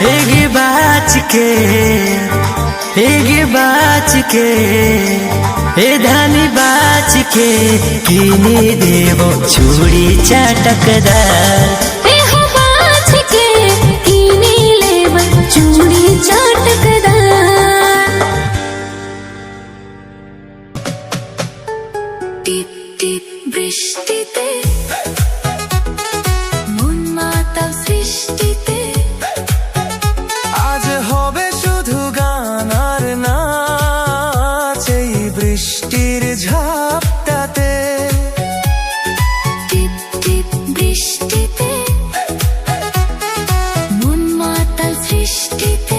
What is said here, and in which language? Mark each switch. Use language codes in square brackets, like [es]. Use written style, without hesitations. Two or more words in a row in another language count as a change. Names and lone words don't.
[bho] एगे बाच के ए धनी बाच के किनी देवो चूड़ी चटकदार। चूड़ी चटकदार [bn] टिप टिप বৃষ্টিতে মন মাতাল সৃষ্টিতে আজ হবে শুধু গান আর নাচ এই বৃষ্টির ঝাপটাতে। টিপ টিপ বৃষ্টিতে মন মাতাল সৃষ্টিতে